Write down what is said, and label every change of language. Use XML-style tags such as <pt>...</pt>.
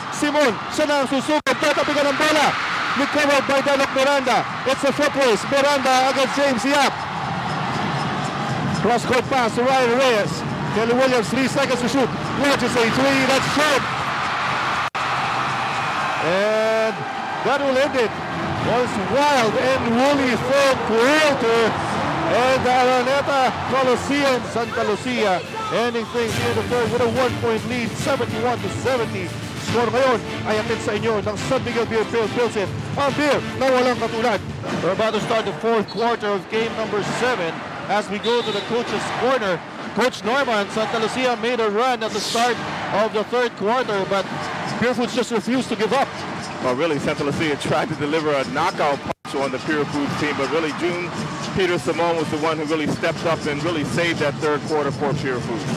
<tl>Simon, siya na ang susugod, tatapigan ng bola.</tl> <en>Recovered by Denok Miranda. It's a foot race. Miranda against James Yap. Cross-court pass to Ryan Reyes. Kelly Williams, 3 seconds to shoot. Launches a three, that's short. And that will end it. Was wild and woolly third quarter. And the Araneta Coliseum, Santa Lucia, ending things in the third with a 1-point lead, 71-70.</en> <tl>Score ngayon ay atid sa inyo ng San Miguel Beer Pilsen, ang beer na walang katulad.</tl> <en>We're about to start the fourth quarter of game number 7 as we go to the coach's corner. Coach Norman, Santa Lucia made a run at the start of the third quarter, but Purefoods just refused to give up. Well, really, Santa Lucia tried to deliver a knockout punch on the Purefoods team, but really, Peter Simon was the one who really stepped up and really saved that third quarter for Purefoods.</en>